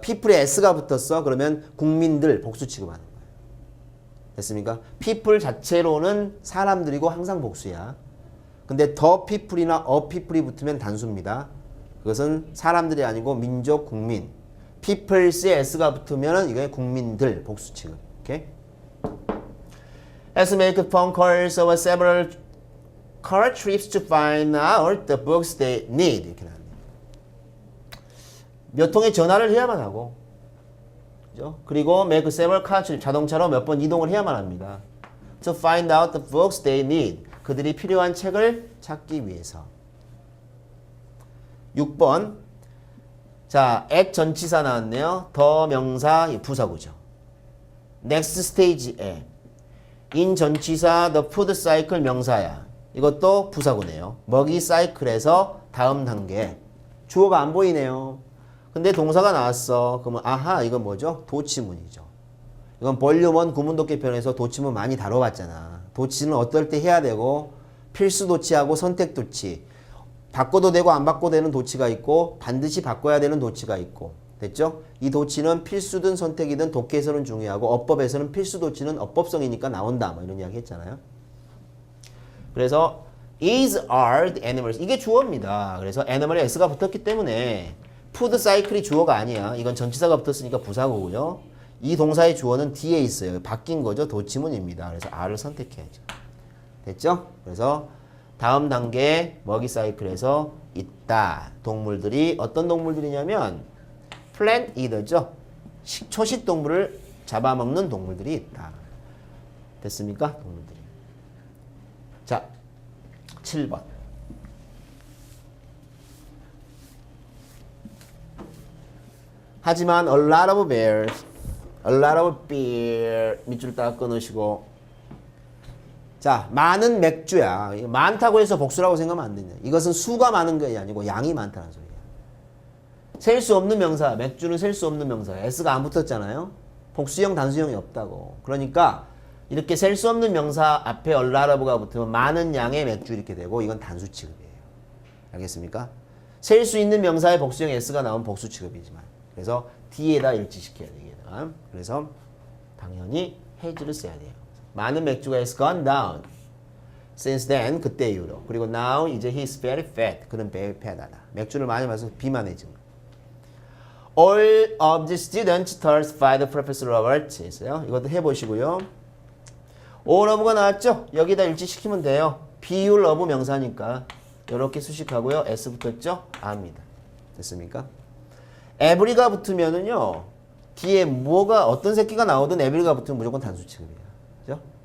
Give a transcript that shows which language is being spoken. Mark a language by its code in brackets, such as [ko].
[ko] people에 s가 붙었어. 그러면 국민들 복수 취급하는 거예요. 됐습니까? people 자체로는 사람들이고 항상 복수야. 근데 the people이나 a people이 붙으면 단수입니다. 그것은 사람들이 아니고 민족, 국민. peoples에 s가 붙으면 이게 국민들 복수 취급. 오케이? [en] As make phone calls over several car trips to find out the books they need. [ko] 이렇게 나옵니다. 몇 통의 전화를 해야만 하고, 그죠? 그리고 [en] make several car trips, [ko] 자동차로 몇 번 이동을 해야만 합니다. [en] To find out the books they need. [ko] 그들이 필요한 책을 찾기 위해서. 6번. 자, at 전치사 나왔네요. 더 명사 부사구죠. [en] next stage에 in 전치사 the food cycle 명사야. [ko] 이것도 부사구네요. 먹이 사이클에서 다음 단계. 주어가 안 보이네요. 근데 동사가 나왔어. 그러면 아하, 이건 뭐죠? 도치문이죠. 이건 볼륨 1 구문독해편에서 도치문 많이 다뤄봤잖아. 도치는 어떨 때 해야 되고 필수 도치하고 선택 도치. 바꿔도 되고 안 바꿔도 되는 도치가 있고 반드시 바꿔야 되는 도치가 있고. 됐죠? 이 도치는 필수든 선택이든 독해에서는 중요하고 어법에서는 필수 도치는 어법성이니까 나온다. 뭐 이런 이야기 했잖아요. [en] 그래서 is, are the animals. [ko] 이게 주어입니다. 그래서 animal에 s가 붙었기 때문에 food cycle이 주어가 아니야. 이건 전치사가 붙었으니까 부사고요. 이 동사의 주어는 뒤에 있어요. 바뀐 거죠. 도치문입니다. 그래서 R을 선택해야죠. 됐죠? 그래서 다음 단계 먹이 사이클에서 있다. 동물들이 어떤 동물들이냐면 plant eater죠. 초식 동물을 잡아먹는 동물들이 있다. 됐습니까? 동물들이. 자, 7번. [en] 하지만 a lot of bears, a lot of beer [ko] 밑줄 딱 끊으시고 자, 많은 맥주야. 많다고 해서 복수라고 생각하면 안 되냐. 이것은 수가 많은 게 아니고 양이 많다는 소리야. 셀 수 없는 명사, 맥주는 셀 수 없는 명사. s가 안 붙었잖아요. 복수형, 단수형이 없다고. 그러니까 이렇게 셀 수 없는 명사 앞에 a lot of가 붙으면 많은 양의 맥주 이렇게 되고 이건 단수 취급이에요. 알겠습니까? 셀 수 있는 명사의 복수형 s가 나오면 복수 취급이지만 그래서 뒤에다 일치시켜야 되겠다. 그래서 당연히 has를 써야 돼요. 많은 맥주가 [en] has gone down. Since then, [ko] 그때 이후로. [en] 그리고 now, 이제 he's very fat. [ko] 그는 [en] very fat [ko] 하다. 맥주를 많이 마셔서 비만해진 거. [en] All of the students told by the professor Robert. [ko] 있어요. 이것도 해보시고요. all of가 나왔죠? 여기다 일치시키면 돼요. 비율 of 명사니까 이렇게 수식하고요. s 붙었죠? 아입니다. 됐습니까? every가 붙으면은요. 뒤에 뭐가 어떤 새끼가 나오든 every가 붙으면 무조건 단수 취급이에요. 그죠?